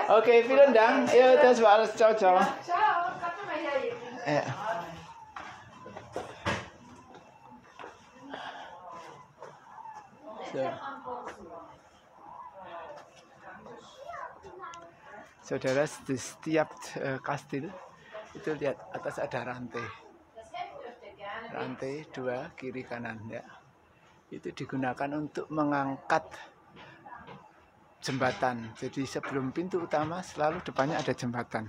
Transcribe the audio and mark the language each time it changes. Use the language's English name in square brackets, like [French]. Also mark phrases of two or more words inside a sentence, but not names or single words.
[German] Okay, vielen Dank. Ja, das war alles. [Italian] Ciao, ciao. [German] Ja, ciao, komm mal her. Ja. So. [Indonesian] Saudara, di setiap kastil itu lihat atas ada rantai. Rantai 2 kiri kanan ya. Itu digunakan untuk mengangkat jembatan. Jadi sebelum pintu utama selalu depannya ada jembatan.